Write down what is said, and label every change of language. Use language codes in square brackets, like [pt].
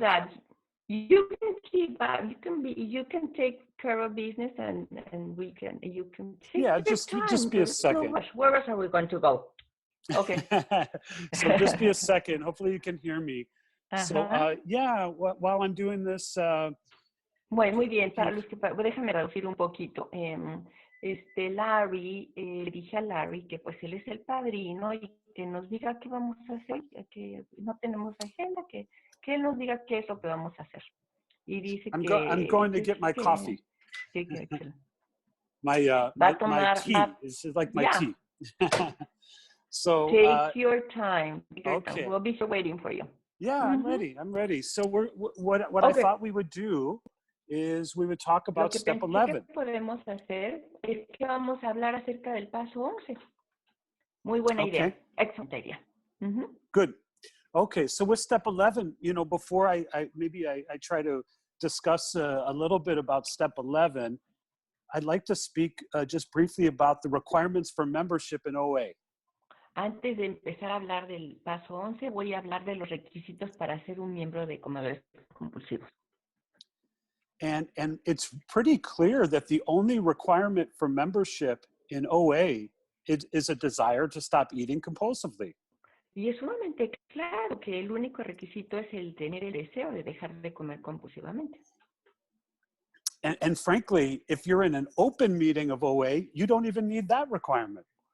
[en] that. You can keep back. You can take care of business, and you can take just be a second. No, where else are we going to go? Okay. So just be a second. Hopefully you can hear me. So while I'm doing this, [es] Bueno, muy bien. Para los que, déjame traducir un poquito. Larry, le dije a Larry que pues él es el padrino y que nos diga qué vamos a hacer, que no tenemos agenda, que él nos diga qué es lo que vamos a hacer. Y dice [en] I'm going to get my coffee. [es] Excelente. [en] My tea. This is like my tea. So take your time. Okay. We'll be here waiting for you. Yeah, I'm ready. So what I thought we would do is we would talk about step 11. [es] Lo que podemos hacer es que vamos a hablar acerca del paso 11. Muy buena idea. Excelente idea. [en] Good. Okay, so with step 11, before I try to discuss a little bit about step 11, I'd like to speak just briefly about the requirements for membership in OA. [es] Antes de empezar a hablar del paso 11, voy a hablar de los requisitos para ser un miembro de comedores compulsivos. [en] And it's pretty clear that the only requirement for membership in OA is a desire to stop eating compulsively. [es] Y es sumamente claro que el único requisito es el tener el deseo de dejar de comer compulsivamente. [en] And frankly, if you're in an open meeting of OA, you don't even need that requirement.